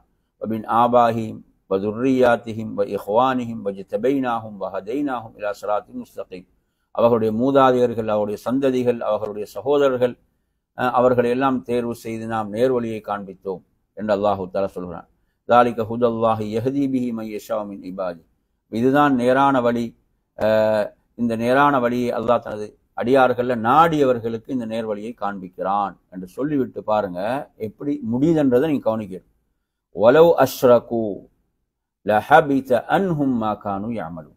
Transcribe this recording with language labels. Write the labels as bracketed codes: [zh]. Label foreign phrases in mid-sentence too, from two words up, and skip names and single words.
[ar] ومن آبائهم و ذرياتهم و إخوانهم و اجتبيناهم و هديناهم إلى صراط مستقيم. [ta] அவர்களுடைய மூதாதையர்கள், அவருடைய சந்ததிகள், அவர்களுடைய சகோதரர்கள், அவர்களை எல்லாம் தேர்வு செய்து நாம் நேர்வழியை காண்பித்தோம் என்று [ar] الله تعالى [ta] சொல்கிறான். [ar] ذَلِكَ هُدَى اللَّهِ يَهْدِي بِهِ مَن يَشَاءُ مِنْ عِبَادِهِ. [ta] இதுதான் நேரான வழி. இந்த நேரான வழியை அல்லாஹ் தனது அடியார்கள்ல நாடியவர்களுக்கு இந்த நேர்வழியை காண்பிக்கிறான் என்று சொல்லிவிட்டு பாருங்க எப்படி முடியுதுன்றதை நீங்க கவனிக்கணும். [ar] ولو أشركوا لحبط عنهم ما كانوا يعملون.